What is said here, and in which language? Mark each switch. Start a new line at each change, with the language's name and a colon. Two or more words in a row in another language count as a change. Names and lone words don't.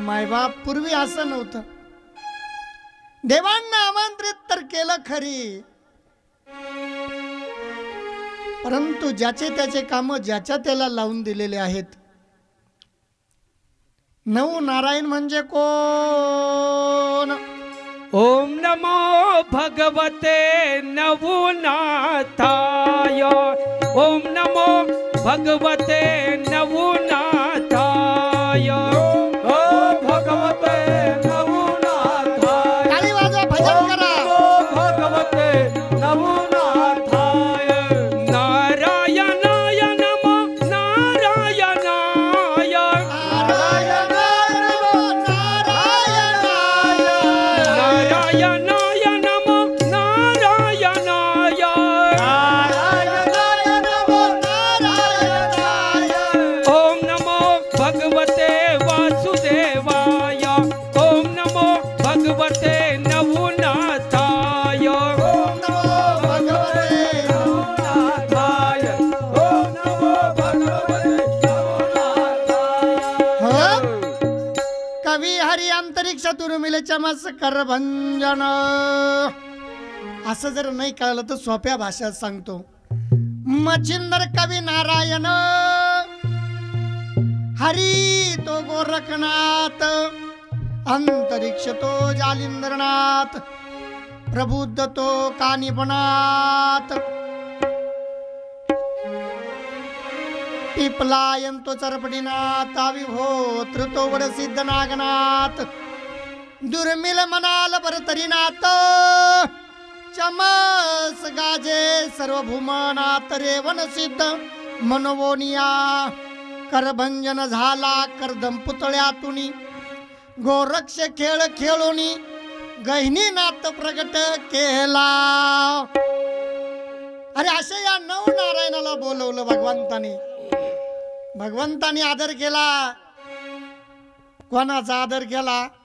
Marathi: मायबाप पूर्वी असं नव्हतं। देवांना आमंत्रित तर केलं खरी, परंतु ज्याचे त्याचे काम ज्याच्या त्याला लावून दिलेले आहेत। 9 नारायण म्हणजे कोण?
Sanskrit: ओम नमो भगवते नवनाथाय, ओम नमो भगवते नवनाथाय, ओ भगवते नवनाथाय।
Marathi: ताली वाजवा, भजन करा।
Sanskrit: भगवते नवनाथाय, नारायणाय नमो नारायणाय, नारायणाय नमो नारायणाय, ओम नमो भगवते वासुदेवाय, ओम नमो भगवते नवनाथाय, ओम नमो भगवते नवनाथाय, ओम नमो भगवते नवनाथाय।
Marathi: कवी हरी अंतरिक्ष दुर्मिल चमत्कार भंजन। असं जर नाही कळलं तर सोप्या भाषेत सांगतो। मच्छिंदर कवी नारायण, हरी तो गोरखनाथ, अंतरिक्ष तो जालिंद्रनाथ, प्रबुद्ध तो कानिपनाथ। पिपलायंतो चरपटीनाथ आविभो तृतो वड सिद्ध नागनाथ दुर्मिल मनाल भरतरीनाथ चमस गाजे सर्वभूमनाथ रेवन सिद्ध मनोवोनिया करभंजन झाला करदम पुतळ्यातुनी गोरक्ष खेळ खेळोनी गहिनी नाथ प्रगट केला. अरे अशा या नऊ नारायणाला बोलवलं भगवंतानी. भगवंतानी आदर केला. कोणाचा आदर केला?